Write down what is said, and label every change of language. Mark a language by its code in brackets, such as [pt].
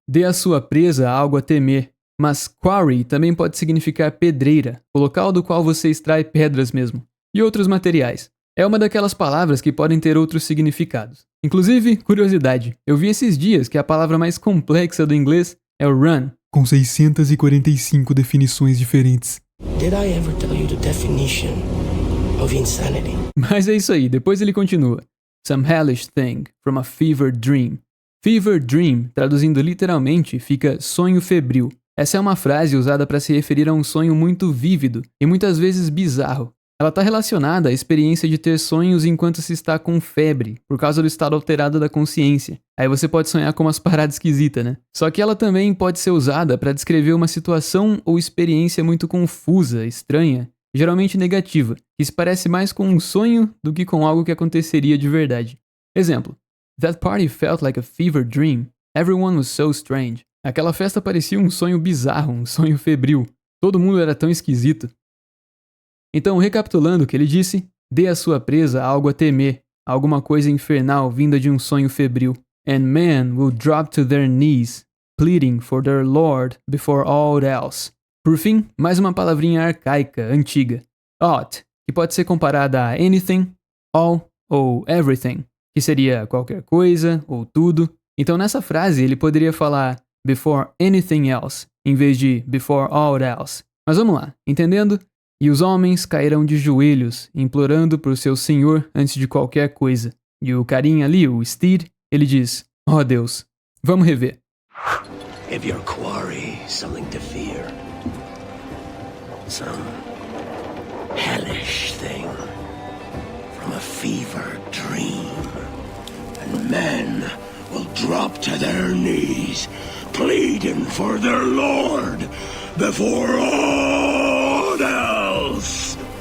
[pt] Dê à sua presa algo a temer. Mas quarry também pode significar pedreira, o local do qual você extrai pedras mesmo, e outros materiais. É uma daquelas palavras que podem ter outros significados. Inclusive, curiosidade, eu vi esses dias que a palavra mais complexa do inglês é o run, com 645 definições diferentes. [en] Did I ever tell you the definition of insanity? [pt] Mas é isso aí, depois ele continua. [en] Some hellish thing from a fever dream. [pt] Fever dream, traduzindo literalmente, fica sonho febril. Essa é uma frase usada para se referir a um sonho muito vívido e muitas vezes bizarro. Ela está relacionada à experiência de ter sonhos enquanto se está com febre, por causa do estado alterado da consciência. Aí você pode sonhar com umas paradas esquisitas, né? Só que ela também pode ser usada para descrever uma situação ou experiência muito confusa, estranha, geralmente negativa, que se parece mais com um sonho do que com algo que aconteceria de verdade. Exemplo: [en] That party felt like a fever dream. Everyone was so strange. [pt] Aquela festa parecia um sonho bizarro, um sonho febril. Todo mundo era tão esquisito. Então, recapitulando o que ele disse, dê à sua presa algo a temer, alguma coisa infernal vinda de um sonho febril. [en] And men will drop to their knees, pleading for their Lord before all else. [pt] Por fim, mais uma palavrinha arcaica, antiga. Ought, que pode ser comparada a anything, all ou everything, que seria qualquer coisa ou tudo. Então, nessa frase, ele poderia falar [en] before anything else, [pt] em vez de [en] before all else. [pt] Mas vamos lá, entendendo? E os homens cairão de joelhos, implorando por seu senhor antes de qualquer coisa. E o carinha ali, o Steed, ele diz, oh Deus, vamos rever. [en] Give your quarry something to fear. Some hellish thing from a fever dream. And men will drop to their knees, pleading for their Lord before all else.